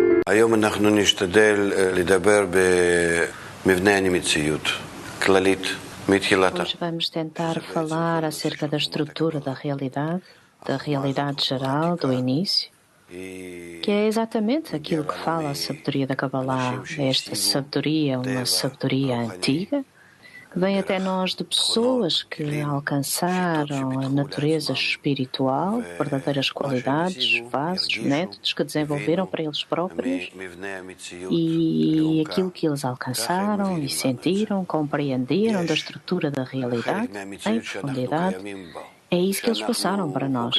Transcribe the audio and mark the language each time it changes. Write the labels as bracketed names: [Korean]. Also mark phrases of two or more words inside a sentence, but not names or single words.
[Hebrew] היום אנחנו נשתדל לדבר במבנה המציאות, כללית, מתחילתה. [Portuguese] Hoje vamos tentar falar acerca da estrutura da realidade geral, do início, que é exatamente aquilo que fala a sabedoria da Kabbalah. Esta sabedoria é uma sabedoria antiga, que vem até nós de pessoas que alcançaram a natureza espiritual, verdadeiras qualidades, vasos, métodos que desenvolveram para eles próprios, e aquilo que eles alcançaram e sentiram, compreenderam da estrutura da realidade em profundidade, é isso que eles passaram para nós.